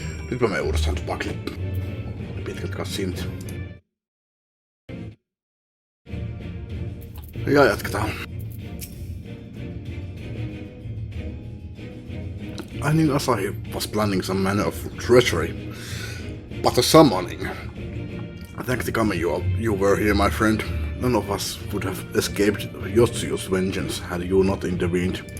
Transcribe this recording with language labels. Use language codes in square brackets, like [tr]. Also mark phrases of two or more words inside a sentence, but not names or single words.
[fi] Nyt mä menen uudestaan tupakille. Oli pitkät kassiinit. Ja jatketaan. [en] I knew Asahi was planning some manner of treachery, but the summoning. Thank the Kami you were here, my friend. None of us would have escaped Yotsuyo's vengeance had you not intervened.